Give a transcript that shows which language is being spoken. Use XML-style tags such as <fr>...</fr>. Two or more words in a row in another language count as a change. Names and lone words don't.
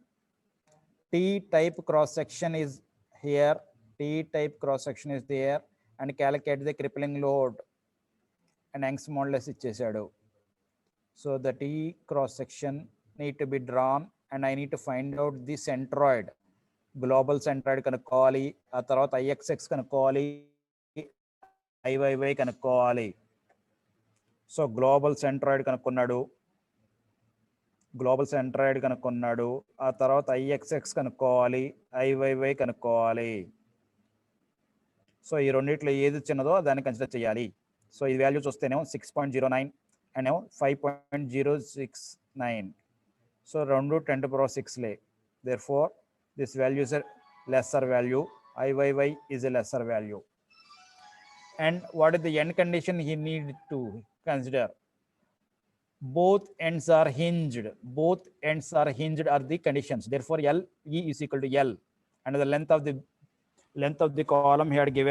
<en>T-type cross-section is here. T-type cross-section is there. And calculate the crippling load. And Young's modulus ichesadu. So the T cross-section need to be drawn. And I need to find out the centroid. Global centroid kanukkoli.</en> <te>ఆ తర్వాత IXX కనుక్కోలి. IYY kanukkoli.</te> <en>So global centroid kanukkonnadu. global centroid కనుక్కున్నాడు.</en> <te>ఆ తర్వాత ఐఎక్స్ఎక్స్ కనుక్కోవాలి, ఐవైవై కనుక్కోవాలి. సో ఈ రెండిట్లో ఏది చిన్నదో దాన్ని కన్సిడర్ చేయాలి. సో ఈ వాల్యూ చూస్తేనేమో 6.09 అండ్ ఏమో 5.069.</te> <en>సో రెండు 10⁶లే. therefore this value is a lesser value. IYY is a lesser value. and what is the end condition he need to consider? Both ends are hinged. Both ends are hinged are the conditions. Therefore, LE is equal to L. And the length of the column he had given.</en>